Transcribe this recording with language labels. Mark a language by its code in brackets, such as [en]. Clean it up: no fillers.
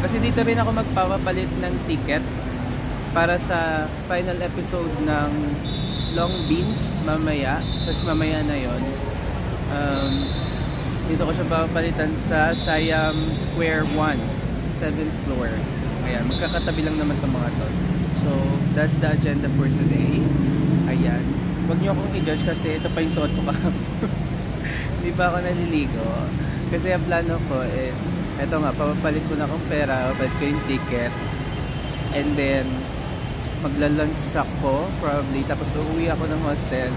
[tl] Kasi dito rin ako magpapapalit ng ticket para sa final episode ng Long Beans mamaya. Tapos mamaya na yon. Dito ko siya papalitan sa Siam Square 1, 7th floor. Ayan, magkakatabi lang naman itong mga to. [en] So, that's the agenda for today. [tl] Ayan. Huwag niyo akong i-judge kasi ito pa yung suot ko kahapon. Hindi pa ako naliligo. Kasi ang plano ko is, eto nga, papapalit ko na akong pera, papalit ko yung ticket. And then, magla-lunch ako probably. Tapos uuwi ako ng hostel.